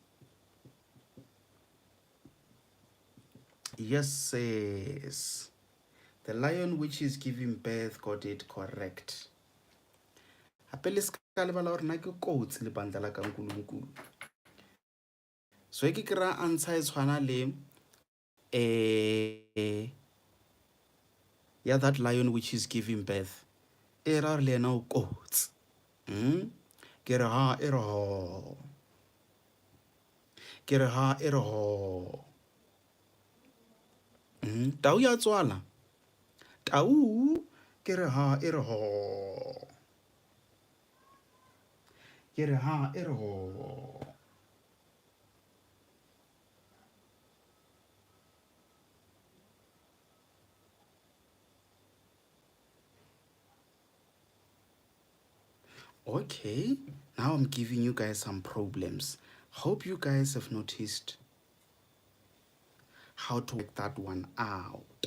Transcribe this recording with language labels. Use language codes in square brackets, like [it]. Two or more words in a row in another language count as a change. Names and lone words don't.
[en] Yes, yes. The lion which is giving birth got it correct. [st] So e ke kry-a answer e tshwana le [en] yeah, that lion which is giving birth. [st] E ra re le ena o kotsi. Ke re ha e re ho. Ke re ha e re ho. Tau ya tswala. Tau ke re ha e re ho. Ke re ha e re ho. [en] Okay, now I'm giving you guys some problems. Hope you guys have noticed how to work that one out.